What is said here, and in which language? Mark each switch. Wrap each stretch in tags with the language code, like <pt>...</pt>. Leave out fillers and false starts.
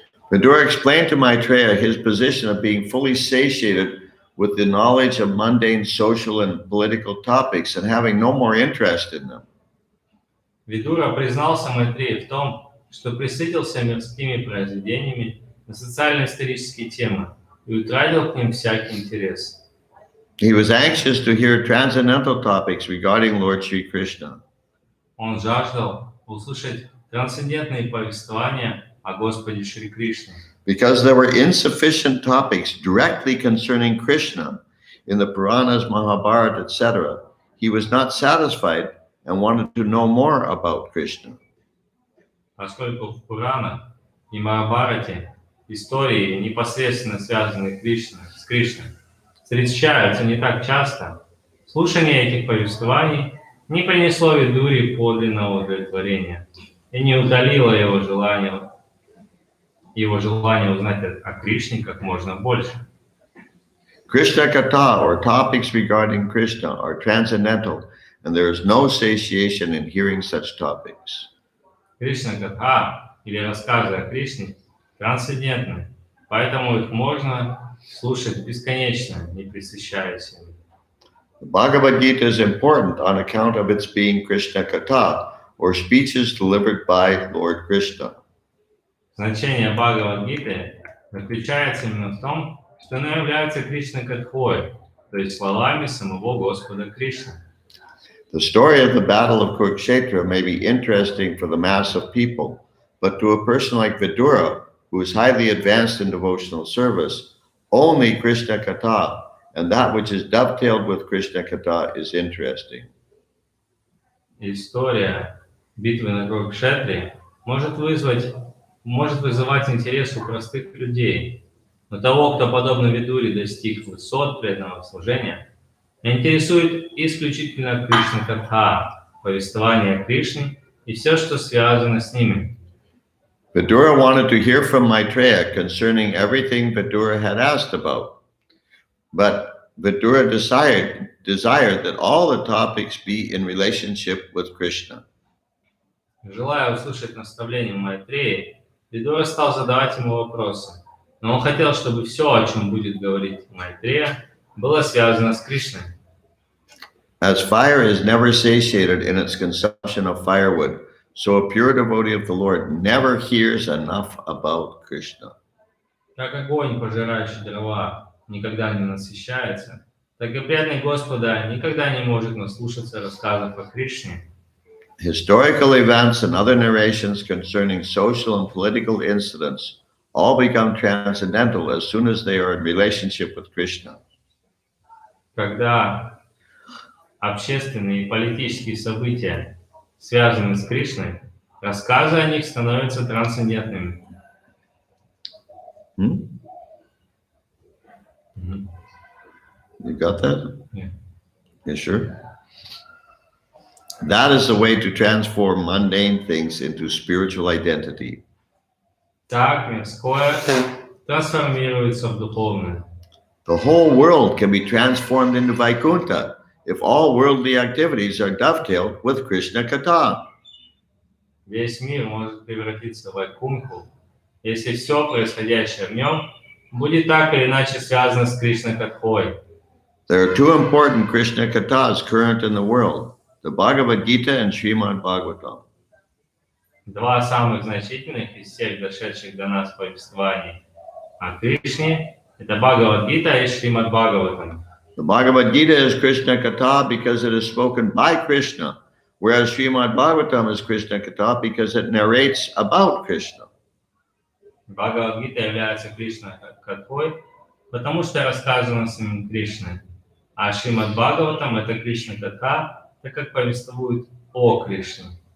<en>Vidura explained to Maitreya his position of being fully satiated with the knowledge of mundane social and political topics and having no more interest in them.</en> <ru>Видура признался Майтрею в том, что присытился мирскими произведениями на социально-исторические темы и утратил к ним всякий интерес.</ru> <en>He was anxious to hear transcendental topics regarding Lord Sri Krishna.</en> <ru>Он жаждал услышать трансцендентные повествования о Господе Шри Кришне.</ru> <en>Because there were insufficient topics directly concerning Krishna in the Puranas, Mahabharata, etc., he was not satisfied and wanted to know more about Krishna.</en> <ru>Поскольку в Пуранах и Махабхарате истории, непосредственно связанные с Кришной, встречаются не так часто, слушание этих повествований не принесло Видуре подлинного удовлетворения и не утолило его желание узнать о Кришне как можно больше.</ru> <en>Krishna Katha, or topics regarding Krishna, are transcendental, and there is no satiation in hearing such topics.</en> <ru>Кришна-катха или рассказы о Кришне трансцендентны, поэтому их можно слушать бесконечно, не пресыщаясь ими.</ru> <en>The Bhagavad Gita is important on account of its being Krishna Katha, or speeches delivered by Lord Krishna.</en> <ru>Значение Бхагавад-гиты заключается именно в том, что она является Кришна-катхой, то есть словами самого Господа Кришны.</ru> <en>The story of the Battle of Kurukshetra may be interesting for the mass of people, but to a person like Vidura, who is highly advanced in devotional service, only Krishna Katha and that which is dovetailed with Krishna Katha is interesting.</en> <ru>История битвы на Курукшетре может вызывать интерес у простых людей, но того, кто подобно Видуре достиг высот преданного служения, интересует исключительно Кришна-катха, повествование о Кришне и все, что связано с ними.</ru> <en>Vidura wanted to hear from Maitreya concerning everything Vidura had asked about, but Vidura desired that all the topics be in relationship with Krishna.</en> <ru>Желая услышать наставление Майтреи, Видура стал задавать ему вопросы, но он хотел, чтобы все, о чем будет говорить Майтрея, было связано с Кришной.</ru> <en>As fire is never satiated in its consumption of firewood, so a pure devotee of the Lord never hears enough about Krishna.</en> <ru>Как огонь, пожирающий дрова, никогда не насыщается, так и преданный Господа никогда не может наслушаться рассказов о Кришне.</ru> <en>Historical events and other narrations concerning social and political incidents all become transcendental as soon as they are in relationship with Krishna.</en> <ru>Когда общественные и политические события связаны с Кришной, рассказы о них становятся трансцендентными.</ru> <en>Hmm? You got that? Yeah. You sure? That is the way to transform mundane things into spiritual identity.</en> <ru>Так мирское трансформируется в духовное.</ru> <en>The whole world can be transformed into Vaikuntha if all worldly activities are dovetailed with Krishna Katha.</en> <ru>Весь мир может превратиться в Вайкунху, если все происходящее в нем будет так или иначе связано с Кришна-катхой.</ru> <en>There are two important Krishna Kathas current in the world, the Bhagavad Gita and Srimad Bhagavatam.</en> <ru>Два самых значительных из всех дошедших до нас повествований о Кришне – это Бхагавад-гита и Шримад Бхагаватам.</ru> <en>The Bhagavad Gita is Krishna Katha because it is spoken by Krishna, whereas Srimad Bhagavatam is Krishna Katha because it narrates about Krishna.</en> <ru>Бхагавад-гита является Кришна-катхой, потому что рассказано самим Кришной. А Шримад Бхагаватам – это Кришна-катха, так как повествует о Кришне.</ru>